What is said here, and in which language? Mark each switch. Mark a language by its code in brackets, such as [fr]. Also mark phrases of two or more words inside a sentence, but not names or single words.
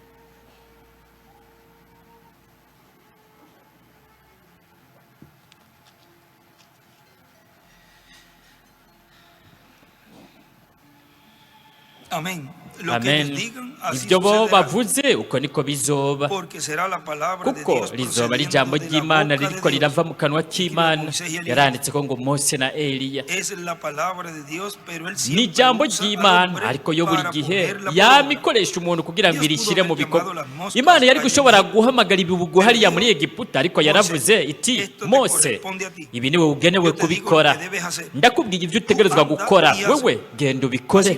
[rn] Amen. Ibyo bo bavuze uko niko bizoba, kuko rizoba ari ijambo ry'Imana ririko rirava mu kanwa k'Imana. Yaranditse ko ngo Mose na Eliya ni ijambo ry'Imana, ariko yo buri gihe yamikoresha umuntu kugira ngo irishyire mu bikorwa. Imana yari gushobora guhamagara ibibugu hariya muri Egiputa, ariko yaravuze iti Mose, ibi niwe ugenewe kubikora, ndakubwiye ibyo utegerezwa gukora, wewe genda ubikore.